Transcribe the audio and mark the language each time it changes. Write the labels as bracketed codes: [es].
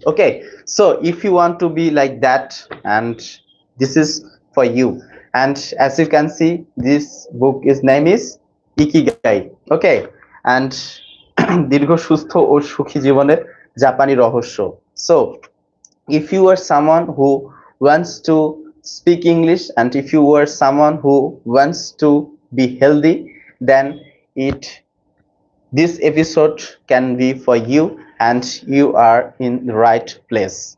[en] Okay, so if you want to be like that, and this is for you. And as you can see, this book is name is Ikigai. Okay, and [bn] দীর্ঘ সুস্থ ও সুখী জীবনের জাপানি রহস্য. [en] So if you are someone who wants to speak English, and if you are someone who wants to be healthy, then it this episode can be for you, and you are in the right place.